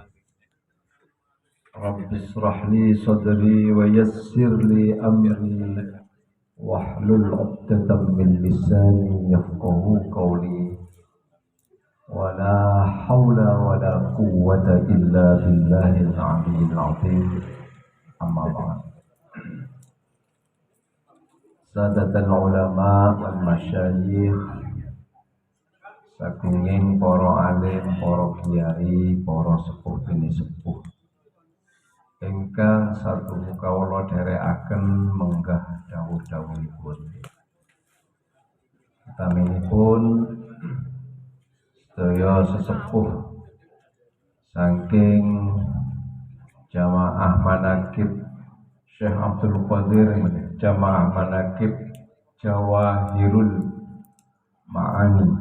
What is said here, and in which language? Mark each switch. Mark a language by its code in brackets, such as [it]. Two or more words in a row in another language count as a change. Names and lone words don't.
[ar] رب اشرح لي صدري ويسر لي أمري واحلل عقدة من لساني يفقهوا قولي ولا حول ولا قوة إلا بالله العلي العظيم أما بعد سادة العلماء والمشايخ [jv] sagunging para alim, para kiai, para sepuh bini sepuh ingkang satu kawula dherekaken menggah dawuh-dawuhipun. Utaminipun sedaya sesepuh saking Jamaah Manaqib Syekh Abdul Qadir, Jamaah Manaqib Jawahirul Ma'ani.